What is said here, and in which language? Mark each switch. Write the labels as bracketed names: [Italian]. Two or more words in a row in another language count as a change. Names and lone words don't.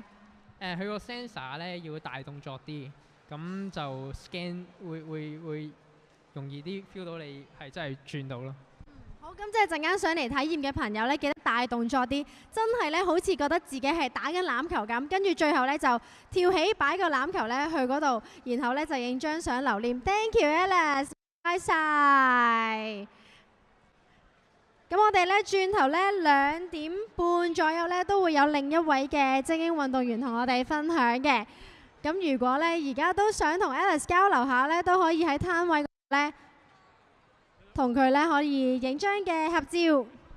[Cantonese] 佢個 sensor 咧要大動作啲，咁就 scan 會容易啲 feel 到你係真係轉到咯。好，咁即係陣間上嚟體驗嘅朋友咧，記得大動作啲，真係咧好似覺得自己係打緊欖球咁，跟住最後咧就跳起擺個欖球咧去嗰度，然後咧就影張相留念。 [English] Thank you Alice， [Cantonese] 拜晒。咁我哋咧轉頭咧2點半左右咧都會有另一位嘅精英運動員同我哋分享嘅。咁如果咧而家都想同 Alice 交流下咧，都可以喺攤位咧同佢咧可以影張嘅合照。